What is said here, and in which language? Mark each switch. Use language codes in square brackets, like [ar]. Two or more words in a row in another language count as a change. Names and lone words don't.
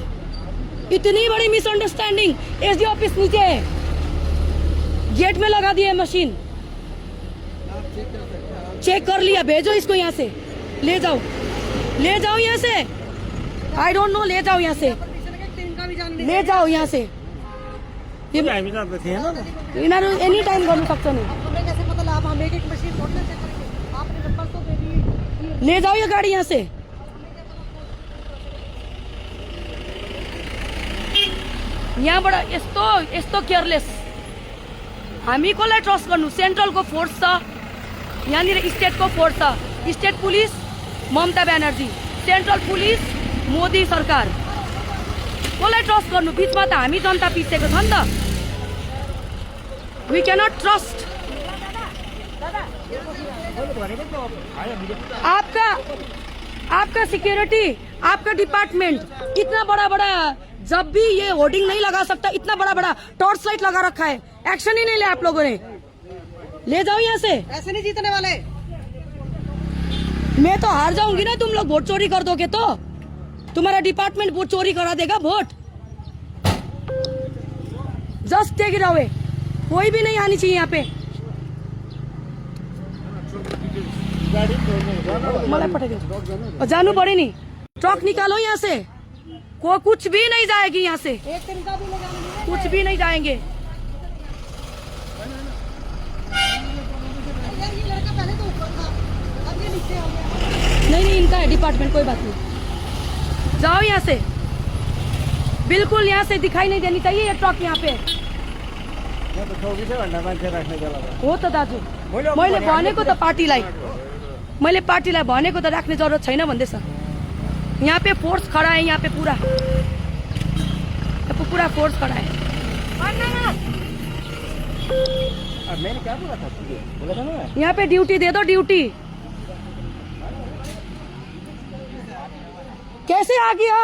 [hi] इतनी बड़ी मिसअंडरस्टैंडिंग। [en] SD office [hi] नीचे है, गेट में लगा दिया मशीन। चेक कर लिया, भेजो इसको यहाँ से, ले जाओ यहाँ से। [en] I don't know, [hi] ले जाओ यहाँ से, ले जाओ यहाँ से। [en] any time [ne] गर्नु सक्छ नि। [hi] हमें कैसे पता लगा? हम एक मशीन थोड़ी ना चेक करेंगे। आपने नंबर तो दे दिए। ले जाओ ये गाड़ी यहाँ से। [ne] यहाँबाट यस्तो केयरलेस हामी कसलाई ट्रस्ट गर्नु? सेन्ट्रलको फोर्स छ, यहाँनिर स्टेटको फोर्स छ। [en] state police [ne] ममता ब्यानर्जी, [en] central police [ne] मोदी सरकार। कसलाई ट्रस्ट गर्नु? बिचमा त हामी जनता पिसेको छ नि त। [en] We cannot trust. [hi] आपका सिक्योरिटी, आपका डिपार्टमेंट इतना बड़ा, जब भी ये होर्डिंग नहीं लगा सकता, इतना बड़ा [en] torch light [hi] लगा रखा है, एक्शन ही नहीं लिया आप लोगों ने। ले जाओ यहाँ से। ऐसे नहीं जीतने वाले। मैं तो हार जाऊंगी ना, तुम लोग वोट चोरी कर दोगे तो। तुम्हारा डिपार्टमेंट वोट चोरी करा देगा वोट। [en] Just take it away. [hi] कोई भी नहीं आनी चाहिए यहाँ पे। [ne] मलाई पठाइदियो। [hi] जानु पड़े नहीं, ट्रक निकालो यहाँ से। को कुछ भी नहीं जाएगी यहाँ से, एक दिन का भी ले जाने नहीं देंगे। कुछ भी नहीं जाएंगे। यार ये लड़का पहले तो ऊपर था, अब ये नीचे आ गया। नहीं, इनका है डिपार्टमेंट, कोई बात नहीं। जाओ यहाँ से, बिल्कुल यहाँ से दिखाई नहीं देनी चाहिए ये ट्रक यहाँ पे। [ne] हो त दाजु, मैले भनेको त पार्टीलाई भनेको त राख्ने जरुरत छैन भन्दैछ। [hi] यहाँ पे फोर्स खड़ा है, यहाँ पे पूरा फोर्स खड़ा है। मैंने क्या बोला था ना? यहाँ पे ड्यूटी दे दो, ड्यूटी। कैसे आ गया?